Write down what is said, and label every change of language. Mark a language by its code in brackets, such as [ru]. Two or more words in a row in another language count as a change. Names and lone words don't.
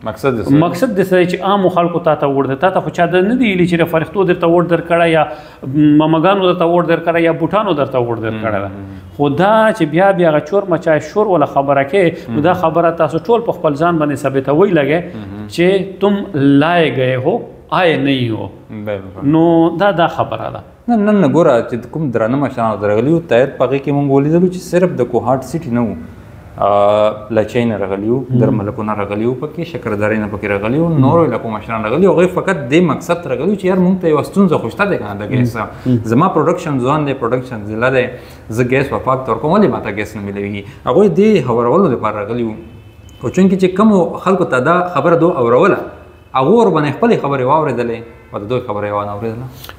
[ps] مقصد د چې عام خلکو ته ووټ ده، ته خو چا د نه دی ویلي چې فرښتو درته ووټ درکړی یا مامګانو درته ووټ درکړی یا بوټانو درته ووټ درکړی ده. خو دا چې بیا هغه چور مچای شور ولا خبره کوي، نو دا خبره تاسو ټول په خپل ځان باندې ثابتوي لګی چې [ur] تم لائے گئے ہو آئے نہیں ہو. [ps] نو دا خبره ده. نن ګوره چې کوم درانه مشران درغلي وو طاهر په هغې کې موږ ولیدلو چې صرف د کوهاټ سیټي نه وو، لچین راغلیو درملکونه راغلیو پکې شکرداري نه پکې راغلیو نور علاقو مشران راغلیو هغه فقط د مقصد راغلیو چې یار مونږ ته یو ستونزه خوشته ده کنه د ګیس زما پروډکشن ځوان دی پروډکشن ضلع دی زه ګیس په پاک تور کوم ولې ماته ګیس نه ملوي هغه دې خبرولو لپاره راغلیو او چونکې چې کوم خلکو ته دا خبره دو اوروله هغه ور باندې خپل خبره واوریدلې او د دوی خبره وانه اوریدله